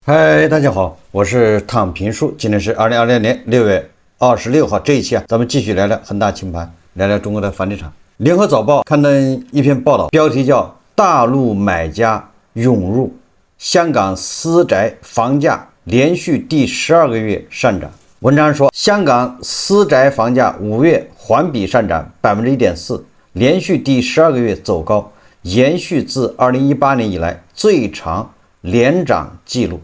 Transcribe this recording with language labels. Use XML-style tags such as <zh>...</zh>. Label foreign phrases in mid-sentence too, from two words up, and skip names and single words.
<zh>嗨，大家好，我是躺平叔，今天是2020年6月26号。这一期咱们继續聊聊恒大清盤，聊聊中國的房地產。聯合早報刊登一篇報道，標題叫大陸買家湧入，香港私宅房價連續第12個月上漲。文章說，香港私宅房價5月環比上漲 1.4%， 連續第12個月走高，延續自2018年以來最長連漲記錄。</zh>